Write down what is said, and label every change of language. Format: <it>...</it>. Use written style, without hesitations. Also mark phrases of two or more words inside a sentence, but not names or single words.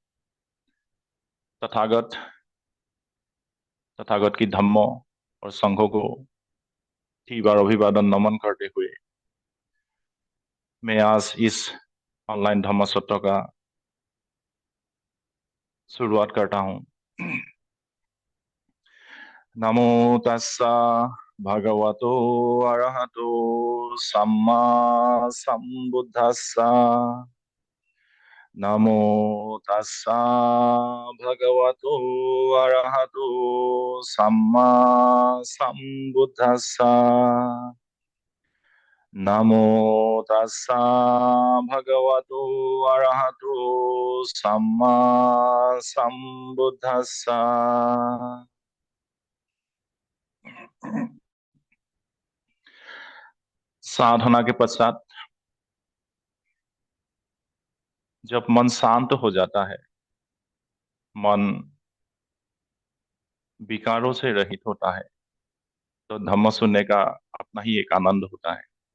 <hi>तथागत तथागत की धम्म और संघों को ठीक बार अभिवादन नमन करते हुए मैं आज इस ऑनलाइन धम्म सत्र का शुरुआत करता हूँ।</hi> <pi>नमो तस्सा भगवतो अरहतो सम्मा सम्बुद्धस्सा। नमो तस्सा भगवतो अरहतो सम्मा सम्बुद्धस्सा। नमो तस्सा भगवतो अरहतो सम्मा सम्बुद्धस्सा।</pi> <hi>साधना के पश्चात जब मन शांत हो जाता है, मन विकारों से रहित होता है, तो धम्म सुनने का अपना ही एक आनंद होता है।</hi>